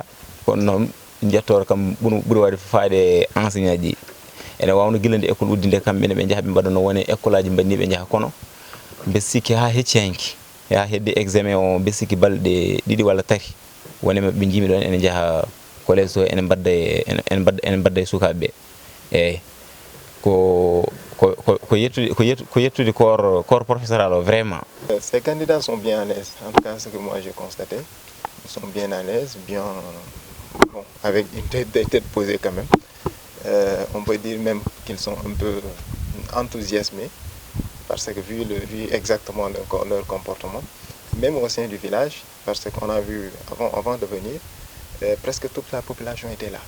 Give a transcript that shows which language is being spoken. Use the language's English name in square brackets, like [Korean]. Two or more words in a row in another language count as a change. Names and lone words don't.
[Fula] Kono noon jettore kam ɓuuri wadde faade enseignant ji ene wawno gila nde école uddi nde kamɓene ɓe jaaha ɓe mbaɗano woni école aji mbanniɓe jaaha, kono mbe sikki ha hecci hanki ya hedde examen o mbe sikki balɗe 2 walla 3 woni mabɓe jimi ɗon ene jaaha collège so ene mbadda e sukaɓeɓe. Eyyi ko yettude [French] corps professoral [Fula] o vraiment. [French] Ces candidats sont bien à l'aise, en tout cas ce que moi j'ai constaté. Ils sont bien à l'aise, bien bon, avec une tête posée quand même. On peut dire même qu'ils sont un peu enthousiasmés parce que vu exactement leur comportement, même au sein du village, parce qu'on a vu avant de venir, presque toute la population était là.